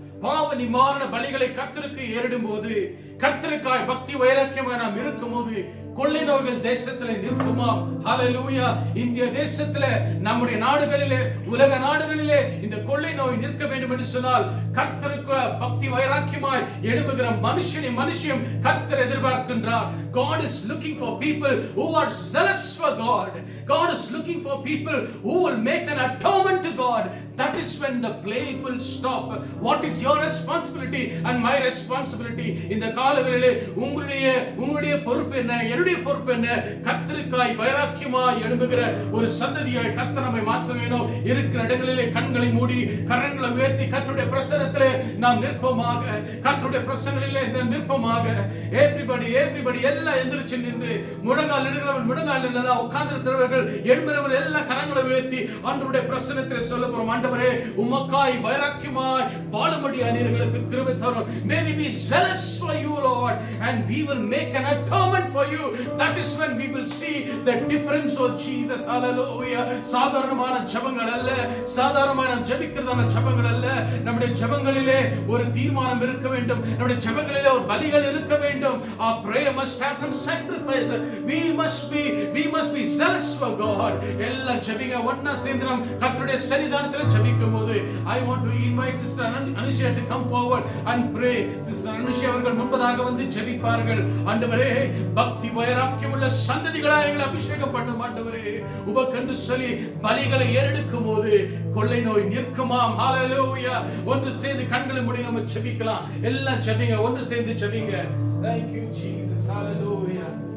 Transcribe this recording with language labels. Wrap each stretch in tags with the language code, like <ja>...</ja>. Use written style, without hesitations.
<ta>பாவ நிவாரண பலிகளை கர்த்தருக்கு ஏறிடும் போது, கர்த்தருக்காய் பக்தி வைராக்கியமாக நாம் இருக்கும் போது கொள்ளை நோய்கள் தேசத்திலே நிற்குமாம். ஹல்லேலூயா. இந்திய தேசத்திலே, நம்முடைய நாடுகளிலே, உலக நாடுகளிலே இந்த கொள்ளை நோய் நிற்க வேண்டும் என்று சொன்னால் கர்த்தருக்கு பக்தி வைராக்கியமாய் எழும்புகிற மனுஷன் கர்த்தர் எதிர்பார்க்கின்றார்.</ta> <en>God is looking for people who are zealous for God. God is looking for people who will make an atonement to God. That is when the plague will stop. What is your responsibility and my responsibility?</en> <ta>இந்த காலங்களிலே உங்களுடைய பொறுப்பு என்ன, என்னுடைய பொறுப்பு என்ன? கர்த்தருக்காய் வைராக்கியமாய் எழும்புகிற ஒரு சந்ததியாய் கர்த்தர் நம்மை மாற்ற வேண்டும். இருக்கிற இடங்களிலே கண்களை மூடி கரங்களை உயர்த்தி கர்த்தருடைய பிரசன்னத்திலே நாம் நிற்போமாக. கர்த்தருடைய பிரசன்னத்திலே நிற்போமாக. everybody எல்லாம் எந்திரிச்சு நின்று முழங்கால் இடுகிறவன் முழங்கால் இல்லனா உட்கார்ந்திருக்கிறவர்கள் எழும்புறவர்கள் எல்லாம் கரங்களை உயர்த்தி ஆண்டவருடைய பிரசன்னத்திலே சொல்ல போறோம். ஆண்டவரே, உமக்காய் வைராக்கியமாய் வாழும்படியா நீர்களுக்கு கிருபை தரும்.</ta> <en>May we be zealous for you, Lord, and we will make an atonement for you. That is when we will see the difference of Jesus. Hallelujah.</en> <ta>சாதாரணமான ஜெபங்கள் அல்ல, சாதாரணமான ஜெபிக்கிறதான ஜெபங்கள் அல்ல. நம்முடைய ஜெபங்களிலே ஒரு தீர்மானம் இருக்க வேண்டும். நம்முடைய ஜெபங்களிலே ஒரு பலிகள் இருக்க வேண்டும்.</ta> <en>Our prayer must have some sacrifice. We must be zealous for God.</en> <ta>எல்லாம் ஜெபிங்க. ஒண்ணா சேர்ந்து நாம் கர்த்தருடைய சன்னிதானத்திலே ஜெபிக்கும்போது</ta> <en>I want to invite Sister Anisha to come forward and pray.</en> <ta>Sister Anisha அவர்கள் முன்பதாக வந்து ஜெபிப்பார்கள். ஆண்டவரே, பக்தி வைராக்கியமுள்ள சந்ததிகளாய் எங்களை அபிஷேகம் பண்ணும். ஆண்டவரே, உமக்கென்று சொல்லி பலிகளை ஏறெடுக்கும் போது கொள்ளை நோய் நிற்குமாம். ஹல்லேலூயா. ஒன்று சேர்ந்து கண்களை மூடி நம்ம ஜெபிக்கலாம். எல்லாம் ஜெபிங்க, ஒன்று சேர்ந்து ஜெபிங்க.</ta> <en>Thank you Jesus. Hallelujah.</en>